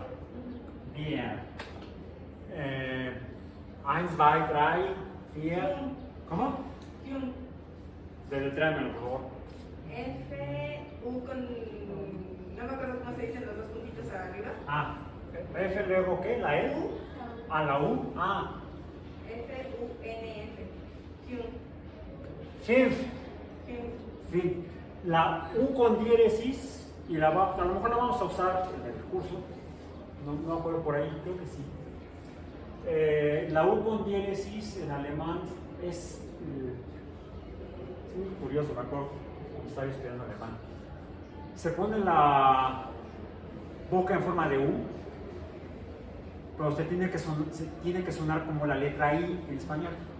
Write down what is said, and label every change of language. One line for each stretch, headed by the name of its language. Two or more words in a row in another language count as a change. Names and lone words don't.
Spanish: Bien. 1, 2, 3, 4. ¿Cómo? Fiun. Deletréamelo, por favor. F, U con. No me acuerdo cómo se dicen los dos puntitos arriba. Ah, F luego ¿qué? ¿La E? U. Ah, la U. Ah, F, U, N, F. Fiun. FINF. Fiun. FINF. La U con diéresis y a lo mejor la vamos a usar en el curso. No me acuerdo por ahí, creo que sí. La U con diéresis en alemán es muy curioso, me acuerdo cuando estaba estudiando alemán. Se pone la boca en forma de U, pero se tiene que sonar como la letra I en español.